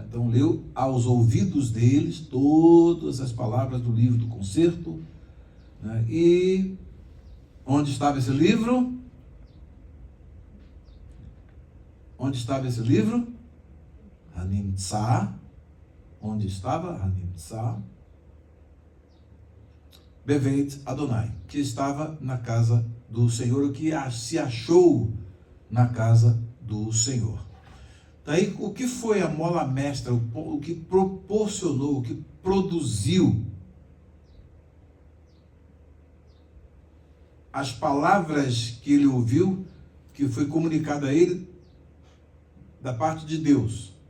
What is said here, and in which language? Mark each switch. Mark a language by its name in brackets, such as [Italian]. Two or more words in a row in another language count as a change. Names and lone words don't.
[Portuguese] Então, leu aos ouvidos deles todas as palavras do livro do concerto, né? E onde estava esse livro? Onde estava esse livro? Hanimtsa. Onde estava? Hanimtsa. [Hebrew] בבית אדני, [Portuguese] que estava na casa do Senhor, o que se achou na casa do Senhor. Daí, o que foi a mola mestra, o que proporcionou, o que produziu as palavras que ele ouviu, que foi comunicado a ele da parte de Deus.